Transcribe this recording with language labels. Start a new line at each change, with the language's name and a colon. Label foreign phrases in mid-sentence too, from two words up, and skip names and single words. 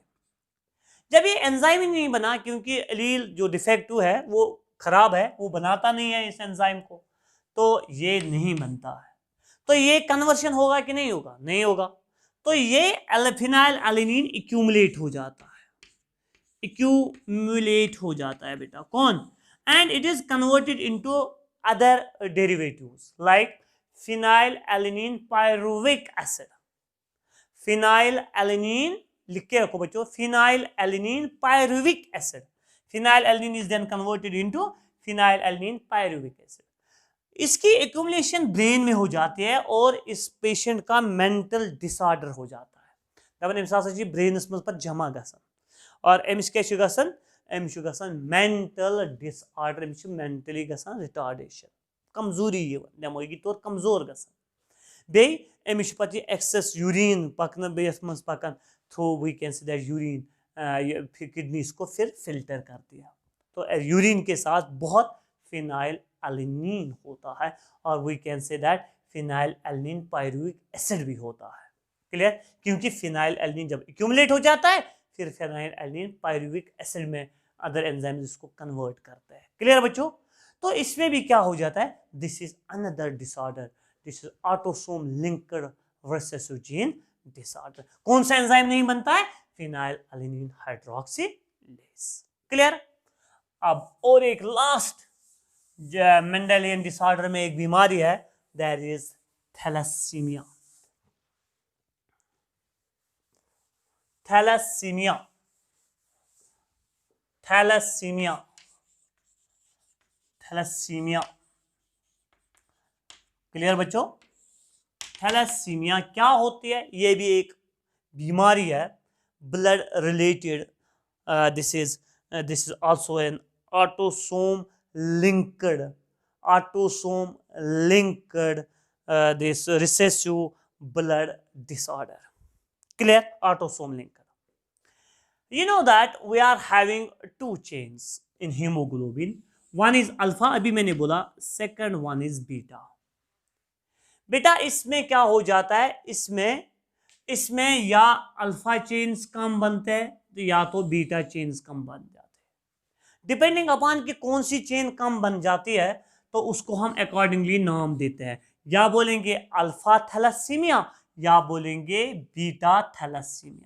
Hindi: जब ये एंजाइम ही नहीं बना, क्योंकि एलील जो डिफेक्टिव है वो खराब है, वो बनाता नहीं है इस एंजाइम को, तो ये नहीं बनता है। तो ये कन्वर्शन होगा कि नहीं होगा? नहीं होगा। तो ये फिनाइल एलानिन एक्यूमुलेट हो जाता है, एक्यूमुलेट हो जाता है बेटा। कौन?
English: and it is converted into other derivatives like phenylalanine pyruvic acid.
Hindi: phenylalanine लिख के रखो बच्चों,
English: phenylalanine pyruvic acid. phenylalanine is then converted into phenylalanine pyruvic acid.
Hindi: इसकी एक्यूमुलेशन ब्रेन में हो जाती है और इस पेशेंट का
English: mental disorder
Hindi: हो जाता है।
Kashmiri: दबन जी ब्रेनस मज पर जमा गसन और अमिस क्या गसन, अमिस
English: mental disorder,
Kashmiri: अमिस मेंटली गसन रिटार्डेशन, कमजोरी दिमागी तौर कमजोर गसन। बे अमिस पे एक्सेस यूरिन पकन बेस मज पकन
English: through we can say that
Hindi: यूरिन किडनीज को फिर फिल्टर कर दिया। तो यूरिन के साथ बहुत फिनाइल एलानिन होता है और
English: we can say that
Hindi: फिनाइल एलानिन पायरुविक एसिड भी होता है। क्लियर? क्योंकि फिनाइल एलानिन जब एक्यूमुलेट हो जाता है, फिर फिनाइल एलानिन पायरुविक एसिड में
English: other enzymes
Hindi: इसको कन्वर्ट करते हैं। क्लियर बच्चों? तो इसमें भी क्या हो जाता है,
English: this is another disorder, this is autosome linked recessive gene disorder.
Hindi: कौन सा एंजाइम नहीं बनता है? फिनाइल एलानिन हाइड्रोक्सिलेज। क्लियर? अब और एक लास्ट
English: Mendelian disorder
Hindi: में एक बीमारी है,
English: that is thalassemia.
Hindi: थैलेसीमिया, थैलेसीमिया, थैलेसीमिया। क्लियर बच्चों? थैलेसीमिया क्या होती है? ये भी एक बीमारी है,
English: blood related. this is also an autosome linked this recessive blood disorder. Clear? Autosome linked. You know that we are having two chains in hemoglobin. One is alpha,
Hindi: अभी मैंने बोला,
English: second one is beta.
Hindi: बेटा इसमें क्या हो जाता है, इसमें या
English: alpha chains
Hindi: कम बनते हैं या तो
English: beta chains
Hindi: कम बन जाते हैं।
English: depending upon
Hindi: कि कौन सी चेन कम बन जाती है तो उसको हम अकॉर्डिंगली नाम देते हैं, या बोलेंगे
English: alpha thalassemia
Hindi: या बोलेंगे
English: beta thalassemia.